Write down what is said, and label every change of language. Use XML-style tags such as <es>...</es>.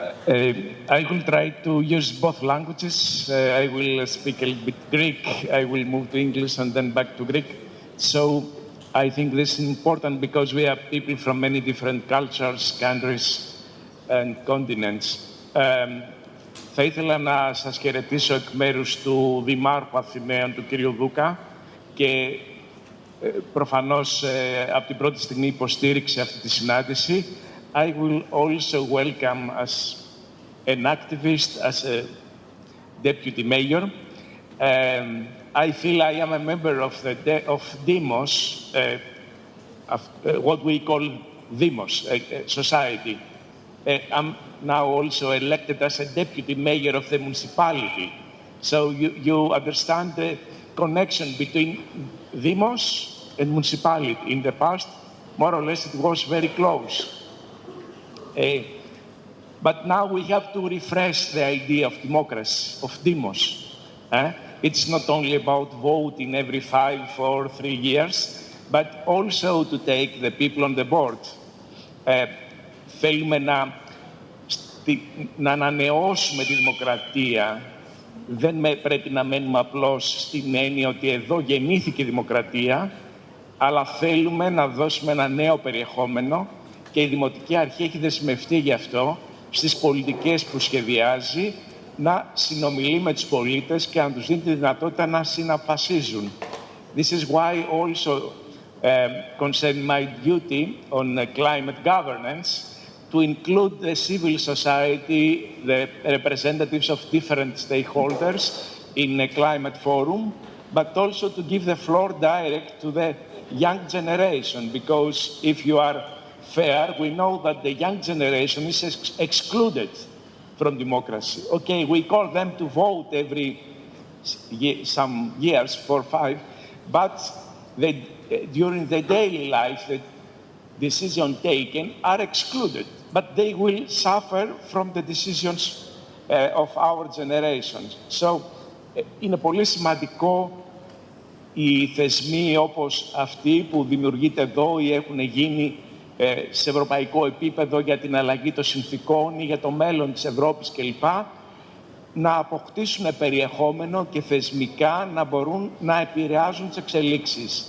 <en>I will try to use both languages. I will speak a little bit Greek. I will move to English and then back to Greek. So I think this is important because we have people from many different cultures, countries and continents.</en> <el>Θα ήθελα να σας χαιρετήσω εκ μέρους του Δημάρχου Αθηναίων, του κ. Δούκα, και προφανώς από την πρώτη στιγμή υποστήριξε αυτή τη συνάντηση.</el> <en>I will also welcome as an activist, as a deputy mayor. I feel I am a member of Demos, what we call Demos society. I'm now also elected as a deputy mayor of the municipality. So you understand the connection between Demos and municipality. In the past, more or less, it was very close. But now we have to refresh the idea of democracy, of Demos. It's not only about voting every 5 or 3 years, but also to take the people on the board.</en> <el>Θέλουμε να ανανεώσουμε τη δημοκρατία. Δεν πρέπει να μένουμε απλώς στην έννοια ότι εδώ γεννήθηκε η δημοκρατία, αλλά θέλουμε να δώσουμε ένα νέο περιεχόμενο και η Δημοτική Αρχή έχει δεσμευτεί γι' αυτό στις πολιτικές που σχεδιάζει, να συνομιλεί με τους πολίτες και να τους δίνει τη δυνατότητα να συναπφασίζουν.</el> <en>This is why also concerning my duty on climate governance, to include the civil society, the representatives of different stakeholders in a climate forum, but also to give the floor direct to the young generation, because if you are fair, we know that the young generation is excluded from democracy. Okay, we call them to vote every some years, 4 or 5, but during the daily life, the decisions taken are excluded, but they will suffer from the decisions of our generations.</en> <el>So, είναι πολύ σημαντικό οι θεσμοί όπως αυτοί που δημιουργείται εδώ ή έχουν γίνει σε ευρωπαϊκό επίπεδο για την αλλαγή των συνθηκών ή για το μέλλον της Ευρώπης κλπ. Να αποκτήσουν περιεχόμενο και θεσμικά να μπορούν να επηρεάζουν τις εξελίξεις.</el>